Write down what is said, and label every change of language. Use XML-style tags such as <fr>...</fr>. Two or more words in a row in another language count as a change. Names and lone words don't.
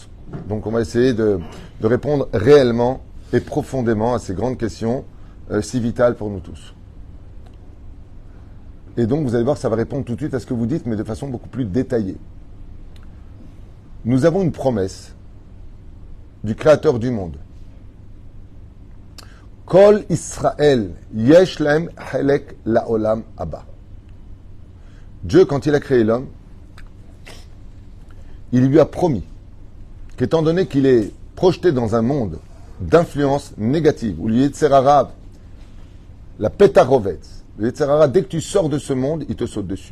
<fr>Donc on va essayer de répondre réellement et profondément à ces grandes questions si vitales pour nous tous. Et donc vous allez voir, ça va répondre tout de suite à ce que vous dites, mais de façon beaucoup plus détaillée. Nous avons une promesse du Créateur du monde.</fr> <he>כל ישראל יש להם חלק לעולם הבא.</he> <fr>Dieu, quand il a créé l'homme, il lui a promis qu'étant donné qu'il est projeté dans un monde d'influence négative, où le Yetzerara, la pétarovetz, le Yetzerara, dès que tu sors de ce monde, il te saute dessus.</fr>